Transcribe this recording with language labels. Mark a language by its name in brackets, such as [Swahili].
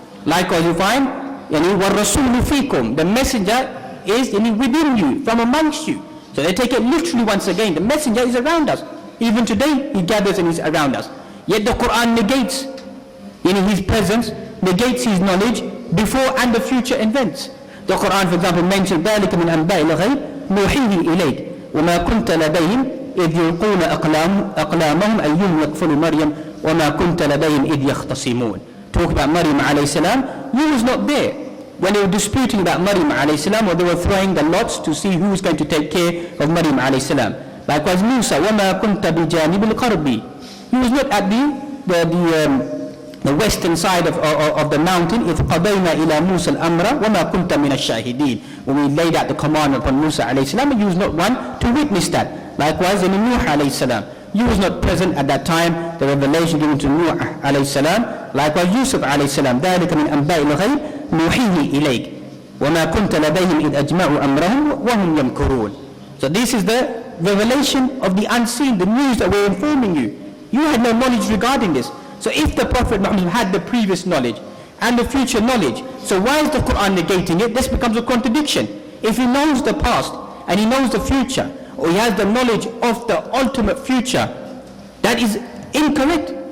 [English] Likewise, you find, [Arabic] وَالرَّسُولُ فِيكُمْ, [English] the messenger is within you, from amongst you. So they take it literally once again. The messenger is around us. Even today, he gathers and is around us. Yet the Quran negates his presence, negates his knowledge before and the future events. The Quran, for example, mentions [Arabic] ذَلِكَ مِنْ أَنْبَاءِ الْغَيْبِ نُوحِيهِ إِلَيْكَ وَمَا كُنْتَ لَدَيْهِمْ إِذْ يُلْقُونَ أَقْلَامَهُمْ أَيُّهُمْ يَكْفُلُ مَرْيَمَ وَمَا كُنْتَ لَدَيْهِمْ إِذْ يَخْتَصِمُونَ. [English] Talk about Maryam alayhi salam. You was not there when they were disputing about Maryam alayhi salam, or they were throwing the lots to see who was going to take care of Maryam alayhi salam. [Arabic] Likewise, Musa, وَمَا كُنْتَ بِجَانِبِ الْقَرْبِ. [English] He was not at the western side of the mountain. [Arabic] إِذْ قَضَيْنَا إِلَى مُوسَى الْأَمْرَ وَمَا كُنْتَ مِنَ الشَّاهِدِينَ. [English] When we laid out the command upon Musa alayhi salam, he was not one to witness that. Likewise, in Nuh alayhi salam, he was not present at that time, the revelation given to Nuh alayhi salam. [Arabic] Likewise, Yusuf alayhi salam, ذَلِكَ مِنْ أَنْبَاءِ الْغَيْبِ نُوحِيهِ إِلَيْكَ وَمَا كُنْتَ لَدَيْهِمْ إِذْ أَجْمَعُوا أَمْرَهُمْ وَهُمْ يَمْكُرُونَ. [English] So this is the revelation of the unseen, the news that we're informing you. You had no knowledge regarding this. So if the Prophet Muhammad had the previous knowledge and the future knowledge, so why is the Quran negating it? This becomes a contradiction. If he knows the past and he knows the future, or he has the knowledge of the ultimate future, that is incorrect.